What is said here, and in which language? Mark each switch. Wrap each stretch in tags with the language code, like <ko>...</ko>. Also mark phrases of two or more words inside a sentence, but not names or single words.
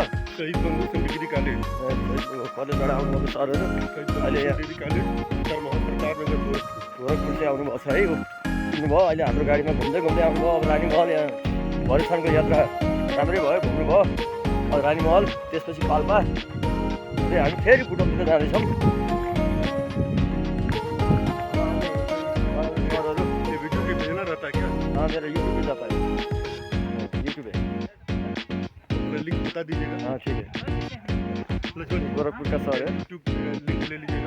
<ne>कलेजबाट आउनुभएको सरहरू अहिले गोरखपुर चाहिँ आउनुभएको छ है। सुन्नुभयो अहिले हाम्रो गाडीमा घुम्दै घुम्दै आउनुभयो। अब रानीमहल यहाँ भैरवस्थानको यात्रा राम्रै भयो, घुम्नुभयो। अब रानीमहल त्यसपछि पाल्पा हामी फेरि बुटोलतिर जाँदैछौँ।</ne> <hi>मेरा यूट्यूब पे जाता है, यूट्यूब है, लिंक बता दीजिएगा। हाँ ठीक है। गोरखपुर का शहर है, यूट्यूब लिंक ले लीजिएगा।</hi>